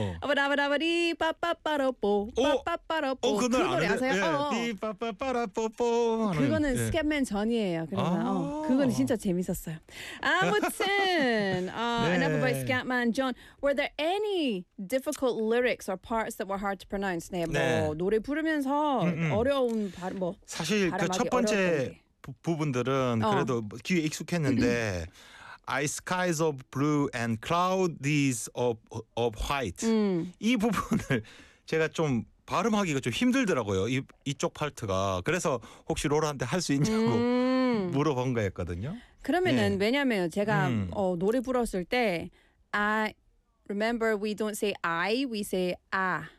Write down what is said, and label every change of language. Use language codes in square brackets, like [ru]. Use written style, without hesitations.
[ko] 아바다바다바리 빠빠빠라뽀 빠빠빠라뽀 그 노래 아세요? 예. 빠빠빠라뽀뽀 그거는 스캣맨 전이에요. 그래서 그건 진짜 재밌었어요. 아무튼 [en] Enough about Scatman John. Were there any difficult lyrics or parts that were hard to pronounce? [ko] 네, 뭐 노래 부르면서 어려운 발음 뭐 사실 그 첫 번째 부분들은 그래도 귀에 익숙했는데 [en] I skies of blue and clouds of white [ko] 이 부분을 제가 좀 발음하기가 좀 힘들더라고요. 이쪽 파트가. 그래서 혹시 로라한테 할 수 있냐고 물어본 거였거든요. 그러면은 왜냐면 제가 노래 불었을 때 [en] Remember, we don't say I, we say ah.